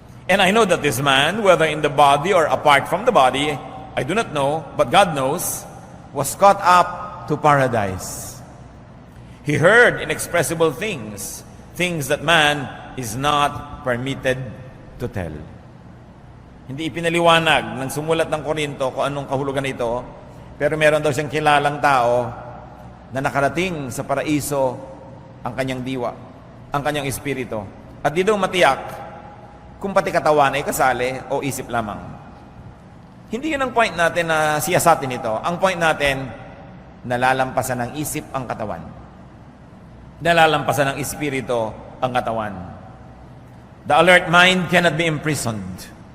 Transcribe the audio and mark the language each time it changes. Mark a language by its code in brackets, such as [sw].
[en] And I know that this man, whether in the body or apart from the body, I do not know, but God knows, was caught up to paradise. He heard inexpressible things, things that man is not permitted to tell. [tl] Hindi ipinaliwanag ng sumulat ng Korinto kung anong kahulugan ito, pero meron daw siyang kilalang tao na nakarating sa paraiso ang kanyang diwa, ang kanyang espiritu. At di daw matiyak kung pati katawan ay kasali o isip lamang. Hindi yun ang point natin na siyasatin ito. Ang point natin, nalalampasan ng isip ang katawan. Nalalampasan ng espiritu ang katawan. [en] The alert mind cannot be imprisoned.